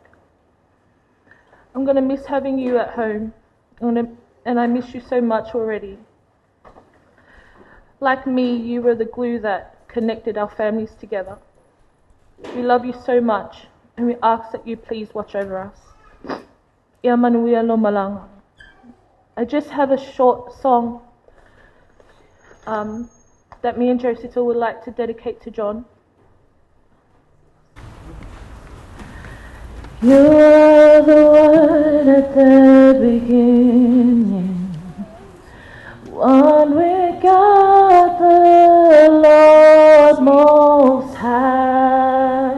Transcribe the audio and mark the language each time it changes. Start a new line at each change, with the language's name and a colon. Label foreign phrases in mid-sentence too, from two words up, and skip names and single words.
English: I'm going to miss having you at home, and I miss you so much already. Like me, you were the glue that connected our families together. We love you so much, and we ask that you please watch over us.
Samoan: Ia manuia lo malanga.
English: I just have a short song that me and Josita would like to dedicate to John. You are the one at the beginning, one with God the Lord Most High.